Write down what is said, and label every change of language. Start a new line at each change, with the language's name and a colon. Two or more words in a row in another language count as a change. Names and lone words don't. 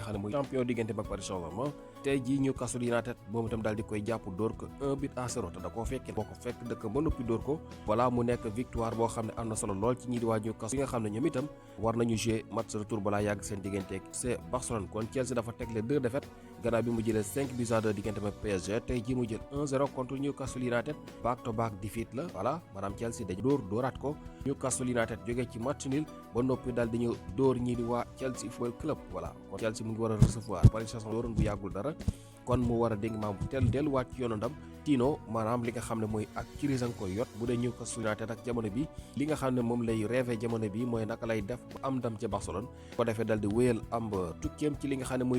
Wolof: xam ne mooy champion diggante ak Paris Saint-Germain tey jii Newcastle United moom itam daal di koy jàpp dóor ko 1-0 te da koo fekkee boo ko fekk dëkk ba noppi dóor ko voilà mu nekk victoire boo xam ne am na solo lool ci ñii di waa Newcastle yi nga xam ne ñoom itam war nañu jouer
French: match retour
Wolof: balaa yàgg seen digganteeg c'est Barcelone kon Chelsea dafa tegle 2 défaites gannaaw bi mu jëlee 5-2 diggante ak PSG tey jii mu jël 1-0 contre Newcastle United
English: back to back defeat
Wolof: la voilà maanaam Chelsea dañu dóoraat ko Newcastle United jógee ci
French: match nul
Wolof: ba noppi daal dañu dóor ñii di waa Chelsea Football Club voilà kon Chelsea mu ngi war a recevoir Paris Saint-Germain dooroon bu yàggul dara kon mu war a dégg maam delluwaat ci yoonu ndam Tino maanaam li nga xam ne mooy ak crise nga koy yot bu dee Newcastle United ak jamono bi li nga xam ne moom lay rêvé jamono bi mooy naka lay def ba am ndam ca Barcelone ko defee dal di wéyal am tukkeem ci li nga xam ne